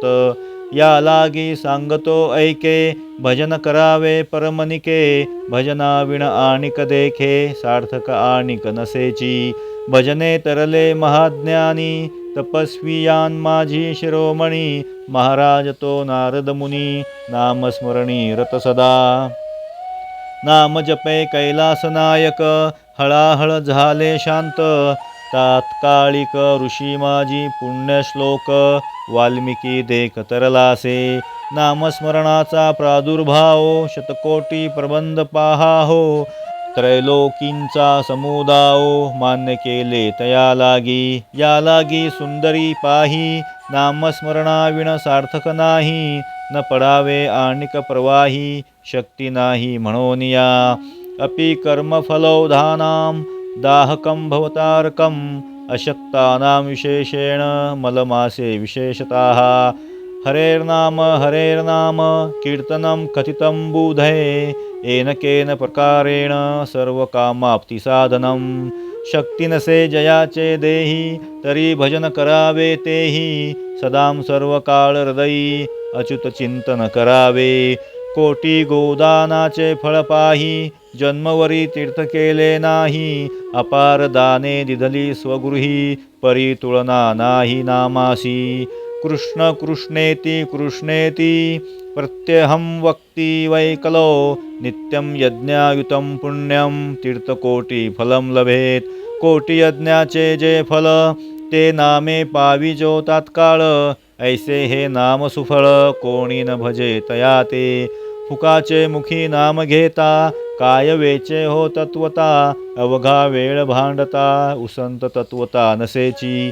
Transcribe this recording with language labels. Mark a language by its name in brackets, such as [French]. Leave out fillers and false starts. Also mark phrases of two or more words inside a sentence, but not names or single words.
[Marathi] या लागी सांगतो ऐके भजन करावे परमनिके. भजना विण आणिक देखे सार्थक आणिक नसेची. भजने तरले महाज्ञानी तपस्वियान माझी शिरोमणी. महाराज तो नारद मुनी नामस्मरणी रत सदा. नाम जपे कैलास नायक हळाहळ झाले शांत. तात्कालिक ऋषी माझी पुण्यश्लोक वाल्मिकी देख तरलासे. नामस्मरणाचा प्रादुर्भाव शतकोटी प्रबंध पाहा हो. त्रैलोकींचा समुदाव मान्य केले तया लागी. या लागी सुंदरी पाही नामस्मरणाविण सार्थक नाही. न पडावे आणिक प्रवाही शक्ती नाही म्हणून या. [Sanskrit] अपि कर्मफलौधानां दाहकं भवतारकं. अशक्तानां विशेषेण मलमासे विशेषताः. हरेर्नाम कीर्तनं कथितं बुधे. येनकेन प्रकारेण सर्वकामाप्तिसाधनं. [Marathi] शक्ती नसे जयाचे देही तरी भजन करावे तेही. सदां सर्वकाळ हृदयी अच्युत चिंतन करावे. कोटी गोदानाचे फळ पाही जन्मवरी तीर्थ केले नाही. अपार दाने दिधली स्वगृही परी तुलना नाही नामासी. [Sanskrit] कृष्ण कृष्णेति कृष्णेति प्रत्यहं वक्ति वैकलो. नित्यं यज्ञायुतं पुण्यं तीर्थकोटी फलं लभेत. [Marathi] कोटी यज्ञाचे जे फल ते नामे पाविजो तात्काळ. ऐसे हे नाम सुफळ कोणी न भजे तया ते. फुकाचे मुखी नाम घेता काय वेचे हो तत्वता. अवघा वेळ भांडता उसंत तत्वता नसेची.